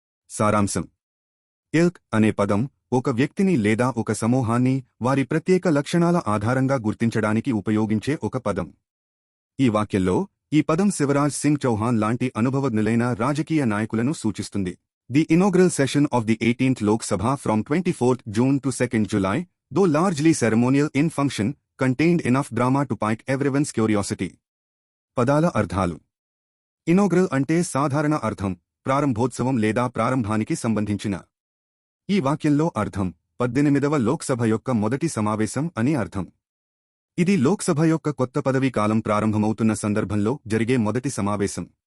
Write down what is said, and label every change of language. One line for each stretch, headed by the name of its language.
Telugu: సారాంశం: ఇల్క్ అనే పదం ఒక వ్యక్తిని లేదా ఒక సమూహాన్ని వారి ప్రత్యేక లక్షణాల ఆధారంగా గుర్తించడానికి ఉపయోగించే ఒక పదం. ఈ వాక్యంలో ఈ పదం శివరాజ్ సింగ్ చౌహాన్ లాంటి అనుభవజ్ఞులైన రాజకీయ నాయకులను సూచిస్తుంది.
English: The inaugural session of the 18th Lok Sabha from 24th June to 2nd July, though largely ceremonial in function, contained enough drama to pique everyone's curiosity.
Telugu: పదాల అర్థాలు: ఇనాగ్రల్ అంటే సాధారణ అర్థం, ప్రారంభోత్సవం లేదా ప్రారంభానికి సంబంధించిన. ఈ వాక్యంలో అర్థం 18వ లోక్సభ యొక్క మొదటి సమావేశం అని అర్థం. ఇది లోక్సభ యొక్క కొత్త పదవీ కాలం ప్రారంభమవుతున్న సందర్భంలో జరిగే మొదటి సమావేశం.